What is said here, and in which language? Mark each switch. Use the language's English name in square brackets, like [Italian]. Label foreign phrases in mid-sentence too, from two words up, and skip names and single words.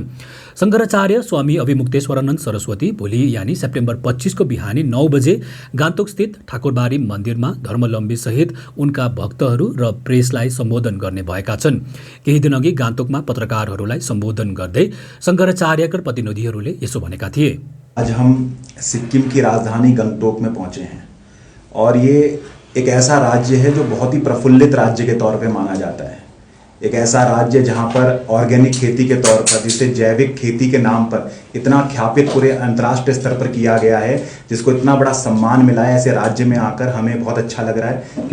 [Nepali] शङ्कराचार्य स्वामी अभिमुक्तेश्वरानन्द सरस्वती भोलि यानी सेप्टेम्बर 25 को बिहानी 9 बजे गान्तोक स्थित ठाकुरबारी मन्दिरमा धर्मलम्बी सहित उनका भक्तहरू र प्रेसलाई सम्बोधन गर्ने भएका छन्। केही दिन अघि गान्तोकमा पत्रकारहरूलाई सम्बोधन गर्दै शङ्कराचार्यका प्रतिनिधिहरूले यसो भनेका थिए। [Hindi] आज हम सिक्किम की राजधानी गंगटोक में पहुंचे हैं और ये एक ऐसा राज्य है जो बहुत ही प्रफुल्लित राज्य के तौर पे माना जाता है। एक ऐसा राज्य जहां पर ऑर्गेनिक खेती के तौर पर, जिसे जैविक खेती के नाम पर इतना ख्यापित पूरे अंतर्राष्ट्रीय स्तर पर किया गया है, जिसको इतना बड़ा सम्मान मिला है, ऐसे राज्य में आकर हमें बहुत अच्छा लग रहा है।